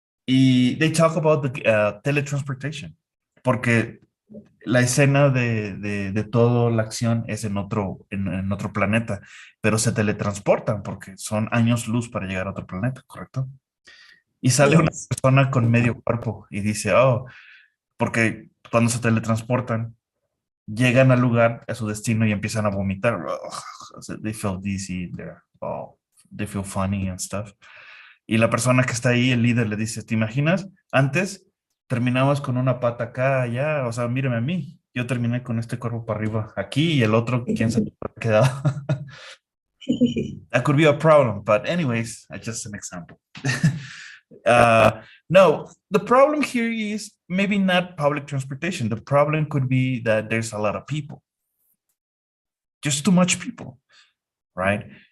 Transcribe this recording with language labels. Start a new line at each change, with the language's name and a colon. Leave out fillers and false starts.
Spanish: Y
English: they talk about the teletransportation,
Spanish: porque la escena de toda la acción es en otro planeta, pero se teletransportan porque son años luz para llegar a otro planeta, ¿correcto? Y sale una
English: Yes.
Spanish: persona con medio cuerpo y dice, oh, porque cuando se teletransportan, llegan al lugar, a su destino y empiezan a vomitar.
English: Ugh, so they feel dizzy, they feel funny and stuff.
Spanish: Y la persona que está ahí, el líder, le dice, ¿te imaginas? Antes terminabas con una pata acá, allá, o sea, mírame a mí. Yo terminé con este cuerpo para arriba aquí y el otro, quién sabe, por qué quedado.
English: That could be a problem, but anyways, just an example. uh, no, the problem here is maybe not public transportation. The problem could be that there's a lot of people, just too much people, right?